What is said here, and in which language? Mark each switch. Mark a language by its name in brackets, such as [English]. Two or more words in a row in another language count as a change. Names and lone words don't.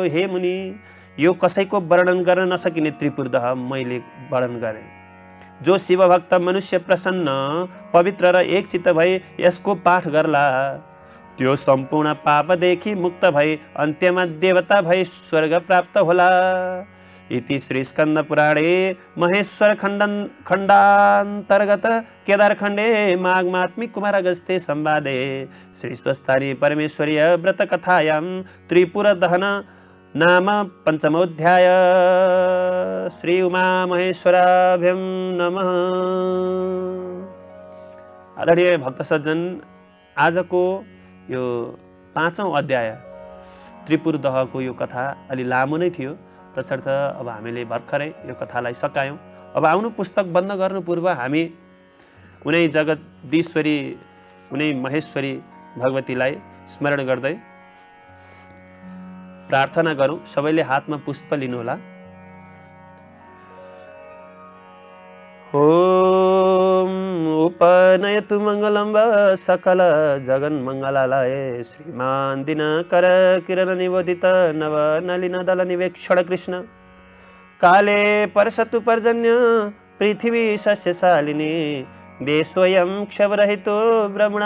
[Nepali] हे मुनि, यो कसैको वर्णन गर्न नसकिने त्रिपुरदह मैले वर्णन गरेँ। जो शिवभक्त मनुष्य प्रसन्न, पवित्र र एकचित्त भई यसको पाठ गर्ला, त्यो सम्पूर्ण पापदेखि मुक्त भई अन्त्यमा देवता भई स्वर्ग प्राप्त होला। [Sanskrit] इति श्री स्कन्द पुराणे महेश्वर खण्डान्तर्गत केदारखण्डे माघमात्मिक कुमार अगस्त्य संवादे श्री स्वस्थानी परमेश्वरीय व्रत कथायां त्रिपुर दहन नाम पंचमोध्याय। श्री उमा महेश्वराभ्यं नमः। [Nepali] आदरणीय भक्त सज्जन, आजको यो 5औं अध्याय त्रिपुर दहको यो कथा अलि लामो नै थियो। तसर्थ अब हामीले भर्खरै यो कथालाई सकायौँ। अब आउनु पुस्तक बन्द गर्नु पूर्व हामी उनै जगदीश्वरी, उनै महेश्वरी भगवतीलाई स्मरण गर्दै प्रार्थना गरौँ। सबैले हातमा पुष्प लिनुहोला। [Sanskrit] ओम उपनयतु मङ्गलं सकल जगन् मङ्गलालय श्रीमान दिनकर किरण निवोदित नव नलिन दल निवेक्षण कृष्ण काले परसतु पर्जन्य पृथ्वी सस्यशालिनी देशोऽयं क्षवरहितो ब्रह्मणा